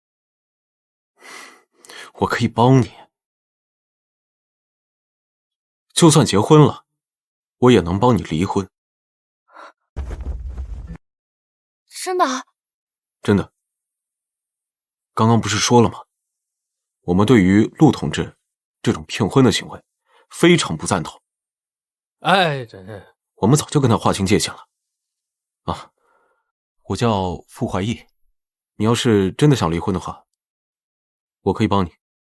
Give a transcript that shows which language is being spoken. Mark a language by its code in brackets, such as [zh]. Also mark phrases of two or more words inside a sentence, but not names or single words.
[zh] 我可以帮你，就算結婚了，我也能幫你離婚。真的？真的。剛剛不是說了嗎？我們對於陸同志這種騙婚的行為非常不贊同。哎，真是。我們早就跟他劃清界限了。啊，我叫傅懷義，你要是真的想離婚的話，我可以幫你。